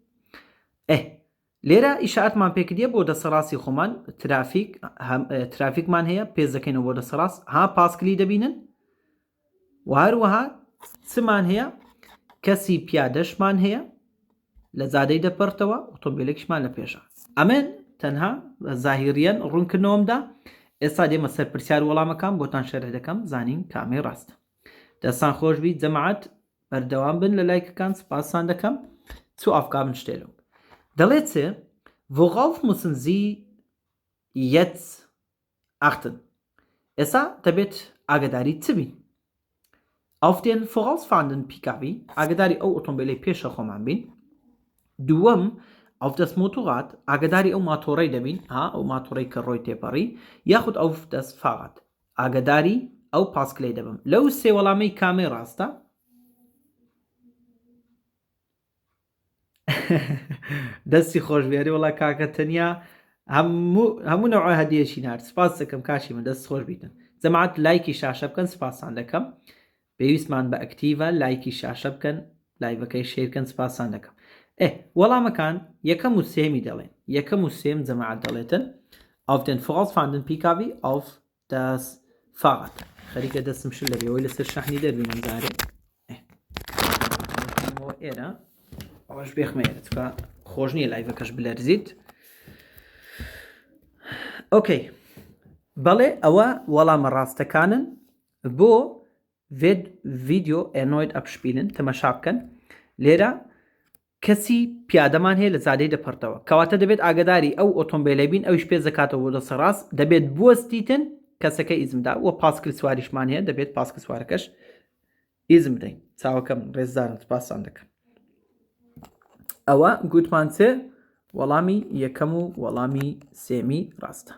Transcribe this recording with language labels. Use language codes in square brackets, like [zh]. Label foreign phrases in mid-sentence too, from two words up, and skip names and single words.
[ckb] لێرە ئیشارەتمان پێکردیە بۆ دەسەڕاستی خۆمان ترافیکمان هەیە پێش دەکەینەوە بۆ دەسەڕاست ها پاسکلی دەبینن و هەروەها چمان هەیە کەسی پیادەشمان هەیە لە زادەی دەپەرتەوە ئۆتۆمبیلێکیشمان لە پێشە. ئەمن تەنها زاهیریەن ڕوونکردنەوەمدا ئێستا دێمە سەر پرسیار وەڵامەکان بۆتان شەرح دەکەم زانین کامەی ڕاستە. دەستان خۆش بیت جەماعەت بەردەوام بن لە لایکەکان سپاسان دەکەم. [de] zu Aufgabenstellung. Der letzte, worauf müssen Sie jetzt achten? [ckb] Essa دەبێت ئاگاداری چ بین؟ [de] Auf den vorausfahrenden PKW [ckb] ئاگاداری ئەو ئۆتۆمبیلەی پێشە خۆمان بین. دووەم [de] auf das Motorrad [ckb] ئاگاداری ئەو ماتۆڕەی دەبین ئەو ماتۆڕەی کە ڕۆی تێپەڕی یاخود [de] auf das Fahrrad [ckb] ئاگاداری ئەو پاسکلەی دەبم. لەو سێ وەڵامەی کامەی ڕاستە؟ دەستی خۆشبیاری وڵا کاکە تەنیا هەموو نەوعە هەدیەشی نار سپاس دەکەم کاشی من دەست خۆش بیتن. جەماعەت لایکی شاشە بکەن سپاسان دەکەم. پێویستمان بە ئەکتیڤە لایکی شاشە بکەن لایڤەکەی شێرکەن سپاسان دەکەم. وەڵامەکان یەکەم و سێمی دەڵێن یەکەم و سێم جەماعەت دەڵێتن [de] auf den vorausfahrenden PKW auf das Fahrrad. [ckb] خەریکە دەستم شل لەبێەوەی لەسەر شەحنی دەربینم جارێ ئێرە ئەوەش بێخمەیە چکە خۆش نییە لایڤەکەش بلەرزیت. ئۆکەی بەڵێ ئەوە وەڵامە ڕاستەکانن بۆ ڤیدیۆ [de] erneut abspielen [ckb] تەمەشا بکەن. لێرە کەسی پیادەمان هەیە لە زادەی دەپەرتەوە کەواتە دەبێت ئاگداری ئەو ئۆتۆمبیلە بین ئەوش پێ دەکاتەوە بۆ دەسەڕاست دەبێت بوەستیتن کەسەکە ئیزمدا و پاسکل سواریشمان هەیە دەبێت پاسکە سوارەکەش ئیزم بدەین. چاوەکەم ڕێزدارن سپاسان دەکەم. ئەوە گوتمان چێ وەڵامی یەکەم و وەڵامی سێمی ڕاستە.